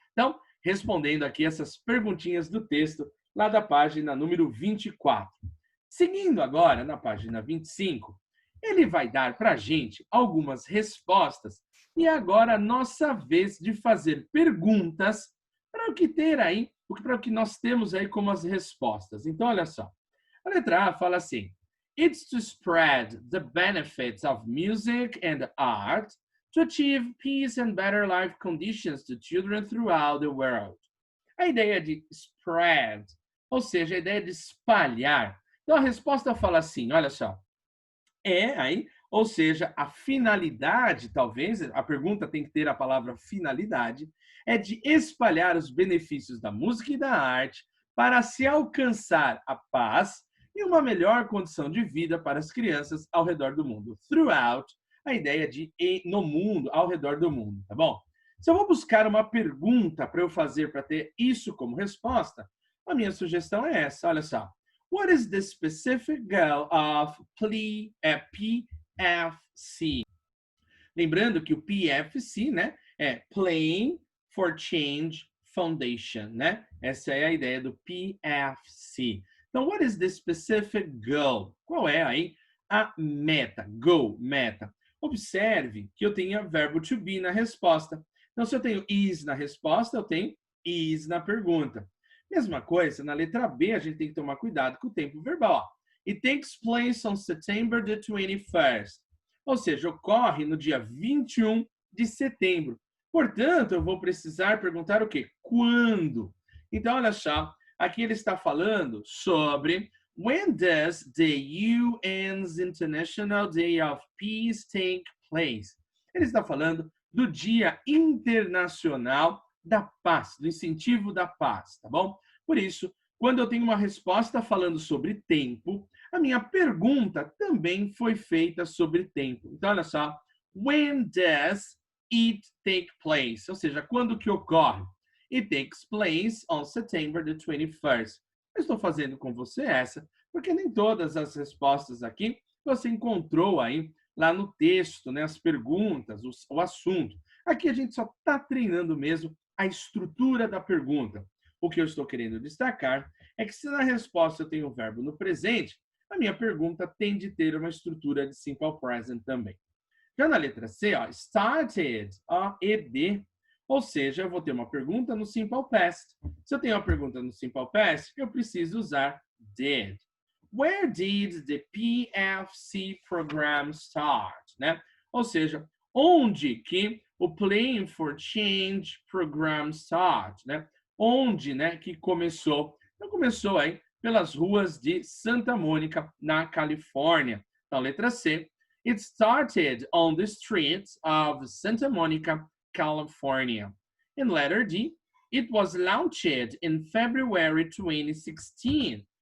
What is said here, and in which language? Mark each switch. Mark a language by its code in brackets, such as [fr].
[pt] Então, respondendo aqui essas perguntinhas do texto lá da página número 24. Seguindo agora na página 25, ele vai dar para a gente algumas respostas e agora a nossa vez de fazer perguntas para o que ter aí, para o que nós temos aí como as respostas. Então, olha só. A letra A fala assim: [en] It's to spread the benefits of music and art to achieve peace and better life conditions to children throughout the world. [pt] A ideia de spread, ou seja, a ideia de espalhar. Então a resposta fala assim, olha só, ou seja, a finalidade, talvez, a pergunta tem que ter a palavra finalidade, é de espalhar os benefícios da música e da arte para se alcançar a paz e uma melhor condição de vida para as crianças ao redor do mundo. Throughout, a ideia de no mundo, ao redor do mundo, tá bom? Se eu vou buscar uma pergunta para eu fazer para ter isso como resposta, a minha sugestão é essa, olha só. [en] What is the specific goal of PFC? [pt] Lembrando que o PFC, né, é Playing for Change Foundation, né? Essa é a ideia do PFC. Então, [en] what is the specific goal? [pt] Qual é aí a meta? Goal, meta. Observe que eu tenho verbo to be na resposta. Então, se eu tenho is na resposta, eu tenho is na pergunta. Mesma coisa, na letra B, a gente tem que tomar cuidado com o tempo verbal. [en] It takes place on September the 21st. [pt] Ou seja, ocorre no dia 21 de setembro. Portanto, eu vou precisar perguntar o quê? Quando? Então, olha só, aqui ele está falando sobre [en] when does the UN's International Day of Peace take place? [pt] Ele está falando do Dia Internacional da Paz, do incentivo da paz, tá bom? Por isso, quando eu tenho uma resposta falando sobre tempo, a minha pergunta também foi feita sobre tempo. Então, olha só, [en] when does it take place? [pt] Ou seja, quando que ocorre? [en] It takes place on September the 21st. [pt] Eu estou fazendo com você essa, porque nem todas as respostas aqui você encontrou aí lá no texto, né, as perguntas, o assunto. Aqui a gente só está treinando mesmo a estrutura da pergunta. O que eu estou querendo destacar é que se na resposta eu tenho o verbo no presente, A minha pergunta tem de ter uma estrutura de simple present também. Já na letra C, ó, started, ó, ed, ou seja, eu vou ter uma pergunta no simple past. Se eu tenho uma pergunta no simple past, eu preciso usar did. [en] Where did the PFC program start? [pt] Né? Ou seja, onde que o Playing for Change program start? Né? Onde, né, que começou? Então começou aí pelas ruas de Santa Mônica, na Califórnia. Então, letra C. [en] It started on the streets of Santa Monica, California. In letter D, it was launched in February 2016.